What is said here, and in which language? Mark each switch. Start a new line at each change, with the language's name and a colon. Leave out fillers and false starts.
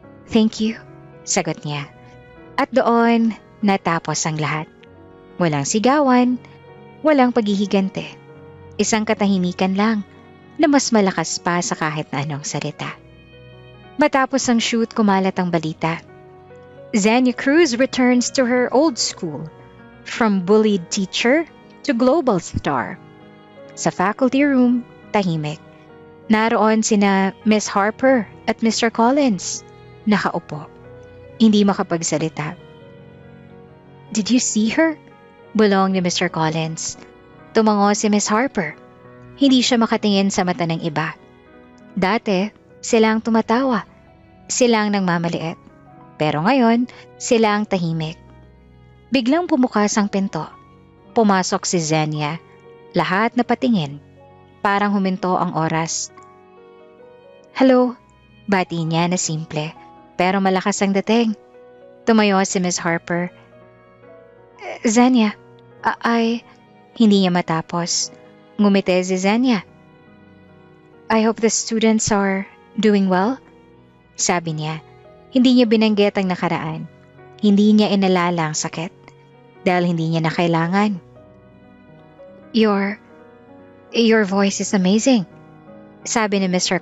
English: "Thank you,"
Filipino: sagot niya. At doon, natapos ang lahat. Walang sigawan, walang paghihigante. Isang katahimikan lang na mas malakas pa sa kahit na anong salita. Matapos ang shoot, kumalat ang balita.
English: Xenia Cruz returns to her old school, from bullied teacher to global star.
Filipino: Sa faculty room, tahimik. Naroon sina Miss Harper at Mr. Collins, nakaupo. Hindi makapagsalita.
English: "Did you see her?"
Filipino: bulong ni Mr. Collins. Tumango si Miss Harper. Hindi siya makatingin sa mata ng iba. Dati, sila ang tumatawa. Sila ang nagmamaliit. Pero ngayon, sila ang tahimik. Biglang pumukas ang pinto. Pumasok si Xenia. Lahat napatingin. Parang huminto ang oras.
English: "Hello,"
Filipino: bati niya na simple. Pero malakas ang dating. Tumayo si Miss Harper. "Xenia, hindi niya matapos. Ngumiti si Xenia.
English: "I hope the students are doing well,"
Filipino: sabi niya. Hindi niya binanggit ang nakaraan. Hindi niya inalala ang sakit. Dahil hindi niya na kailangan.
English: Your voice is amazing,"
Filipino: sabi ni Mr.